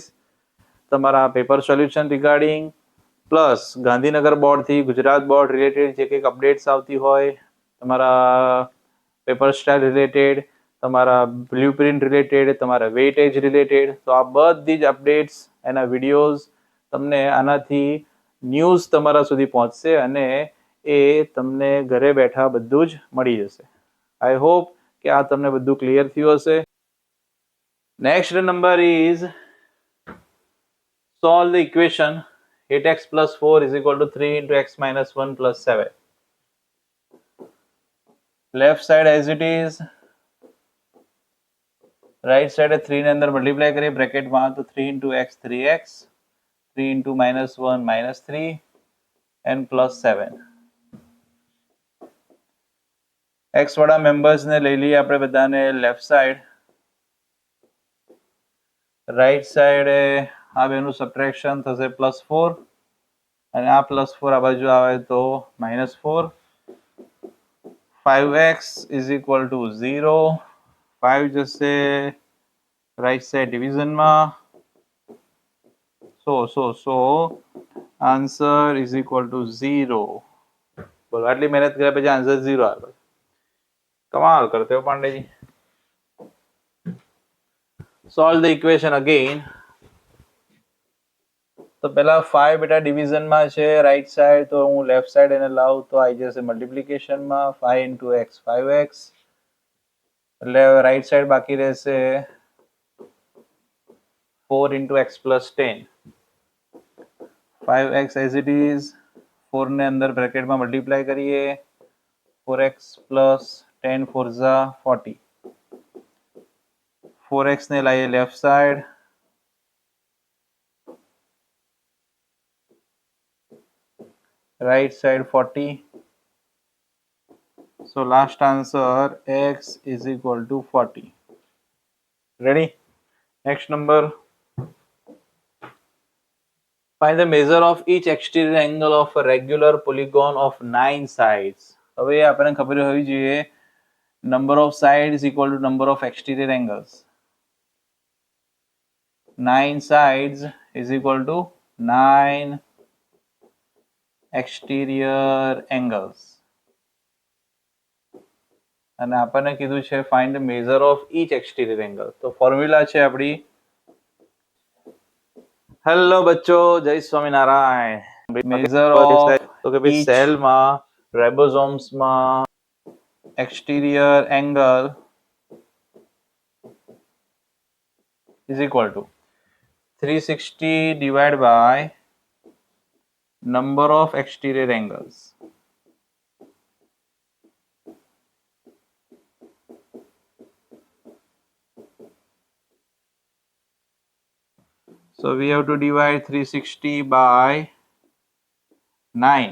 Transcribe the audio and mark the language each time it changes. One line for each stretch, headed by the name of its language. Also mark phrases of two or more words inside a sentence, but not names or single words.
Gujarati: તમારા
English: paper solution regarding,
Gujarati: પ્લસ ગાંધીનગર બોર્ડથી ગુજરાત બોર્ડ રિલેટેડ જે કંઈક અપડેટ્સ આવતી હોય, તમારા
English: paper style related,
Gujarati: તમારા
English: blue print related,
Gujarati: તમારા
English: weightage related,
Gujarati: તો આ બધી જ અપડેટ્સ, એના વિડીયોઝ તમને આનાથી ન્યૂઝ તમારા સુધી પહોંચશે અને એ તમને ઘરે બેઠા બધું જ મળી જશે.
English: I hope
Gujarati: કે આ તમને બધું ક્લિયર થયું હશે.
English: next number is solve the equation 8x plus 4 is equal to 3 into x minus 1 plus 7. Left side as it is, right side 3
Gujarati: ને અંદર મલ્ટીપ્લાય કરીએ બ્રેકેટમાં, તો
English: 3 into x 3x, 3 into minus 1 minus 3 and plus 7.
Gujarati: x વાળા મેમ્બર્સ ને લઈ લઈએ આપણે બધાને
English: left side, right side
Gujarati: આ બેનું સબટ્રેક્શન થશે +4 અને આ +4 આ બાજુ આવે તો -4.
English: 5x is equal to 0.
Gujarati: 5 જશે
English: right side
Gujarati: ડિવિઝનમાં.
English: So answer is equal to 0.
Gujarati: બોલો, આટલી મહેનત કર્યા પછી આન્સર 0 આવે.
Hindi: कमाल करते हो
English: પાંડેજી. solve the equation again.
Gujarati: તો પેલા 5 બેટા ડિવિઝનમાં છે
English: right side,
Gujarati: તો હું
English: left side
Gujarati: એને લાવું તો આવી જશે મલ્ટીપ્લિકેશનમાં.
English: 5 into x 5x,
Gujarati: એટલે
English: right side
Gujarati: બાકી રહેશે
English: 4 into x plus 10. 5x as it is, 4
Gujarati: ને અંદર બ્રેકેટમાં મલ્ટીપ્લાય કરીએ,
English: 4x plus 10 4 40.
Gujarati: 4x ને લાવીએ
English: left side, right side 40. So last answer x is equal to 40. Ready? Next number. Find the measure of each exterior angle of a regular polygon of 9 sides.
Gujarati: હવે આપણને ખબર હોવી જોઈએ
English: number of sides is equal to number of exterior angles. 9 sides is equal to 9 exterior angles.
Gujarati: અને આપણને કીધું છે
English: find the measure of each exterior angle.
Gujarati: તો ફોર્મ્યુલા છે આપણી. હેલો બચ્ચો, જય સ્વામિનારાયણ.
English: major of
Gujarati: તો કે ભાઈ સેલમાં રાઇબોસોમ્સમાં
English: exterior angle is equal to 360 divided by number of exterior angles. So we have to divide 360 by 9.